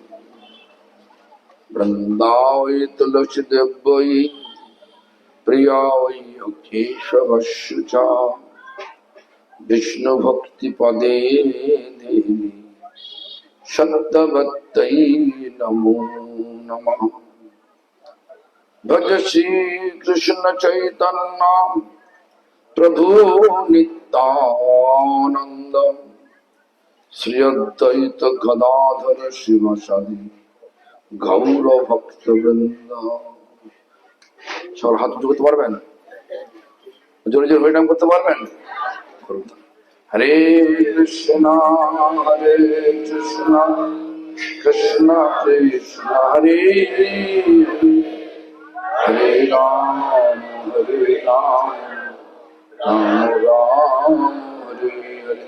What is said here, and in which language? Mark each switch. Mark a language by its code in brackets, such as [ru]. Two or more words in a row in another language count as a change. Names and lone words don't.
[sa] वृंदावै तुलसी देवै प्रिया वै केशवस्य च विष्णु भक्ति पदे देवी सत्यवत्यै नमो नमः। भज श्री कृष्ण चैतन्य प्रभु नित्यानंद শ্রী অদ্বৈত গদাধর শিবসাদি গৌর ভক্তবৃন্দ। [bn] সবার হাত উঁচু করতে পারবেন? জোরে জোরে হরিনাম করতে পারবেন? হরে কৃষ্ণ হরে কৃষ্ণ কৃষ্ণ কৃষ্ণ হরে হরে রাম হরে রাম রাম রাম হরে হরে।